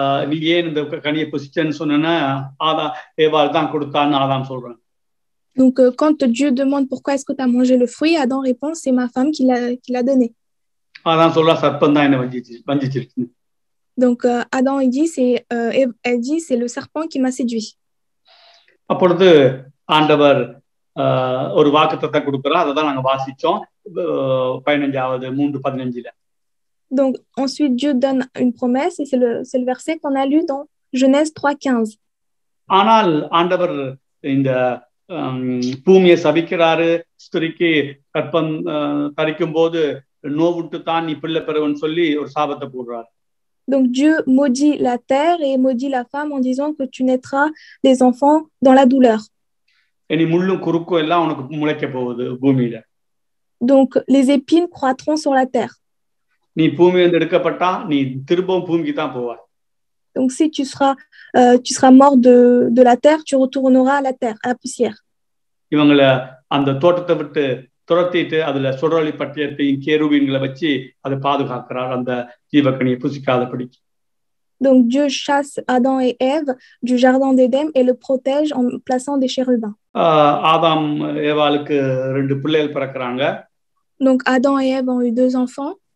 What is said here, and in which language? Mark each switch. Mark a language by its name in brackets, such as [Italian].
[Tamil] நீ ஏன் இந்த கனியை புசிச்சேன்னு சொன்னா ஏவாள் தான் கொடுத்தான்னு ஆதாம் சொல்றான். [French] Donc quand Dieu demande pourquoi est-ce que tu as mangé le fruit, Adam répond c'est ma femme qui l'a donné. [Tamil] ஆதாம் சொல்றா, சர்ப்பம் தான் என்ன வஞ்சிச்சிருக்கு. [French] Donc Adam elle dit c'est le serpent qui m'a séduit. [Tamil] அப்பொழுது ஆண்டவர் ஒரு வாக்குத்தத்தத்தை கொடுக்கிறார், அதை தான் நாங்க வாசிச்சோம் 15வது 3:15. [French] Donc ensuite Dieu donne une promesse et c'est le verset qu'on a lu dans Genèse 3:15. [Tamil] ஆனால் ஆண்டவர் இந்த பூமியை சபிக்கிறாரு. ஸ்திரிக்கு கற்பம் தரிக்கும் போது நோவுட்டு தான் நீ பிள்ளை பெறுவன்னு சொல்லி ஒரு சாபத்தை போடுறாரு. [French] Donc Dieu maudit la terre et maudit la femme en disant que tu naîtras des enfants dans la douleur. [Tamil] இனி முள்ளும் குறுக்கும் எல்லாம் உனக்கு முளைக்க போகுது பூமியில. [French] Donc les épines croîtront sur la terre. [Tamil] நீ பூமியிலிருந்து எடுக்கப்பட்டா நீ திரும்பவும் பூமிக்கு தான் போவாய். [French] Donc si tu seras mort de la terre, tu retourneras à la terre, à la poussière. [Tamil] இவங்களை அந்த தோட்டத்தை விட்டு துரத்திட்டு அதுல சுடரொளி பட்டயத்தையும் கேருபீன்களை வச்சு அதை பாதுகாக்கிறார் அந்த ஜீவக்கனியை புசிக்காதபடி. [French] Donc Dieu chasse Adam et Ève du jardin d'Éden et le protège en plaçant des chérubins. [Tamil] ஆதாம் ஏவாளுக்கு 2 பிள்ளைகள் பிறக்கிறாங்க. [French] Donc Adam et Ève ont eu 2 enfants.